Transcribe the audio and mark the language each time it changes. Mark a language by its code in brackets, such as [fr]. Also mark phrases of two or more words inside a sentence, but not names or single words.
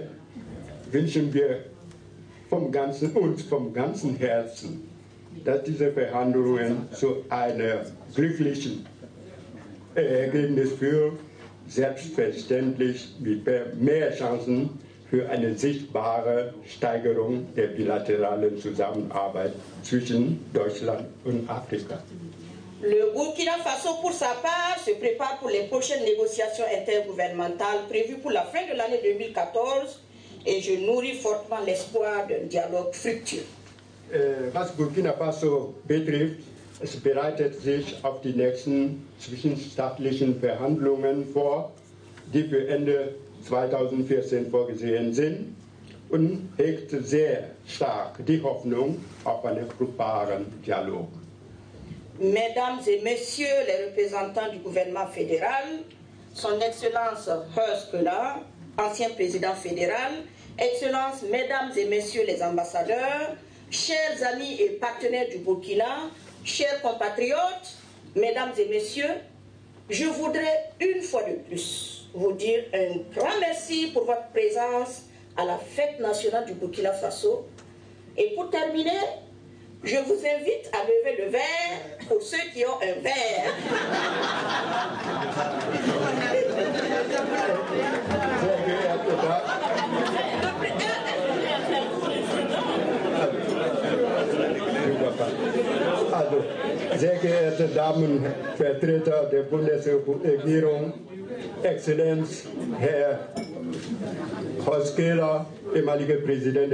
[de] Wünschen wir vom ganzen Herzen, dass diese Verhandlungen zu einem glücklichen Ergebnis führen, selbstverständlich mit mehr Chancen für eine sichtbare Steigerung der bilateralen Zusammenarbeit zwischen Deutschland und Afrika. [fr] Le Burkina Faso, pour sa part, se prépare pour les prochaines négociations intergouvernementales prévues pour la fin de l'année 2014 et je nourris fortement l'espoir d'un dialogue fructueux. [de] Was Burkina Faso betrifft, es bereitet sich auf die nächsten zwischenstaatlichen Verhandlungen vor, die für Ende 2014 vorgesehen sind und hegt sehr stark die Hoffnung auf einen fruchtbaren Dialog. [fr] Mesdames et Messieurs les représentants du gouvernement fédéral, Son Excellence Horst Köhler, ancien président fédéral, Excellences, Mesdames et Messieurs les ambassadeurs, chers amis et partenaires du Burkina, chers compatriotes, Mesdames et Messieurs, je voudrais une fois de plus vous dire un grand merci pour votre présence à la fête nationale du Burkina Faso. Et pour terminer, je vous invite à lever le verre pour ceux qui ont un verre. [de] Also, sehr geehrte Damen, Vertreter der Bundesregierung, Exzellenz Herr Horst Köhler, ehemaliger Präsident